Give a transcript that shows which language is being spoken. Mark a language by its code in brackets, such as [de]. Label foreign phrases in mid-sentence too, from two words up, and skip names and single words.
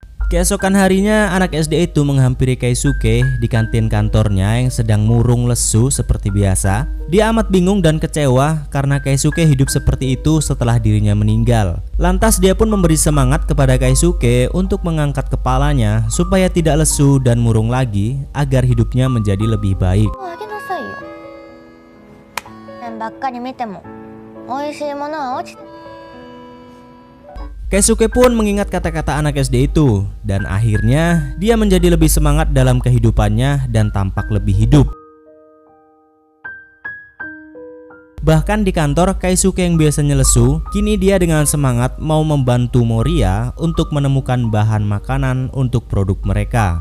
[id] Keesokan harinya, anak SD itu menghampiri Keisuke di kantin kantornya yang sedang murung lesu seperti biasa. Dia amat bingung dan kecewa karena Keisuke hidup seperti itu setelah dirinya meninggal. Lantas dia pun memberi semangat kepada Keisuke untuk mengangkat kepalanya supaya tidak lesu dan murung lagi agar hidupnya menjadi lebih baik. [ja] あげなさいよ。ばっかり見ても美味しいものは落ちて。 [id] Keisuke pun mengingat kata-kata anak SD itu dan akhirnya dia menjadi lebih semangat dalam kehidupannya dan tampak lebih hidup. Bahkan di kantor, Keisuke yang biasanya lesu, kini dia dengan semangat mau membantu Moriya untuk menemukan bahan makanan untuk produk mereka.